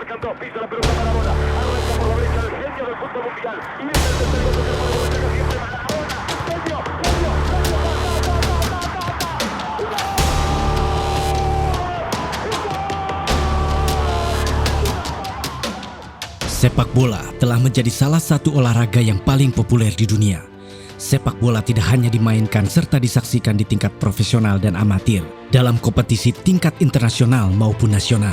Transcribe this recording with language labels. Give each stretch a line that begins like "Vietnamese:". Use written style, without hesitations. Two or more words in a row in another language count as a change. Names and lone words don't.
Spanish: Sergio, pisa la pelota Maradona, arranca por la derecha el genio del fútbol mundial, y es el tercer gol del Maradona, saca siempre Maradona, Sergio,
Indonesian: Sepak bola telah menjadi salah satu olahraga yang paling populer di dunia. Sepak bola tidak hanya dimainkan serta disaksikan di tingkat profesional dan amatir, dalam kompetisi tingkat internasional maupun nasional.